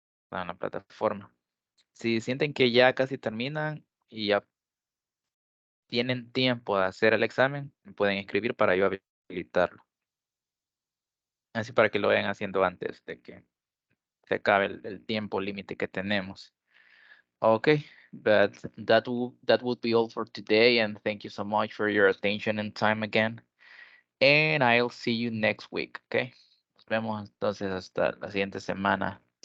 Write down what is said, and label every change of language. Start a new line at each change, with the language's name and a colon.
Spanish: En la plataforma. Si sienten que ya casi terminan y ya tienen tiempo de hacer el examen, me pueden escribir para yo habilitarlo. Así para que lo vayan haciendo antes de que se acabe el tiempo límite que tenemos.
English: Okay, but that would be all for today, and thank you so much for your attention and time again. And I'll see you next week, okay?
Spanish: Nos vemos entonces hasta la siguiente semana.